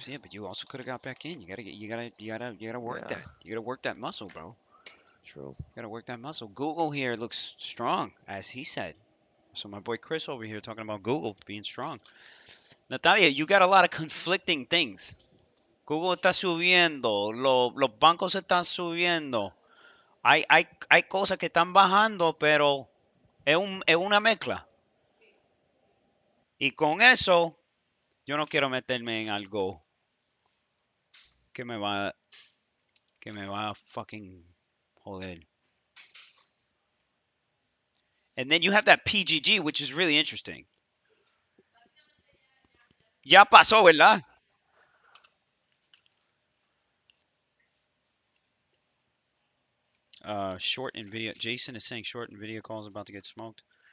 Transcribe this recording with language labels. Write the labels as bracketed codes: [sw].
[en] Yeah, but you also could have got back in. You gotta work Yeah, that. You gotta work that muscle, bro. true. You gotta work that muscle. Google here looks strong, as he said. So my boy Chris over here talking about Google being strong. Natalia, you got a lot of conflicting things. [es] Google está subiendo, los bancos están subiendo. Hay cosas que están bajando, pero es una mezcla. Y con eso, yo no quiero meterme en algo que me va, que me va a fucking joder. [en] And then you have that PGG, which is really interesting. [es] Ya pasó, ¿verdad? [en] Short Nvidia. Jason is saying short Nvidia calls about to get smoked.